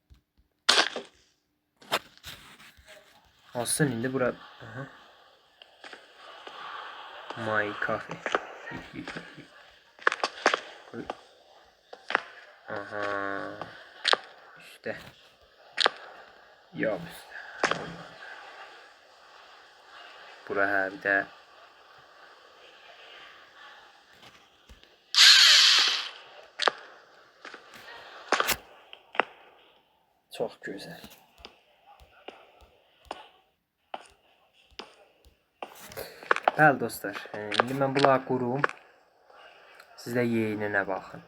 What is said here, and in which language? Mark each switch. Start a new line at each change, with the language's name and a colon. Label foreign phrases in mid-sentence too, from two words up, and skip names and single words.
Azerbaijani: Olsun indi bura. Aha.
English: My coffee. Aha.
Turkish: İşte. Yok işte. Buraya bir de. Çok güzel.
Azerbaijani: Bəli dostlar, indi mən bunları qurum. Siz də yeyininə baxın.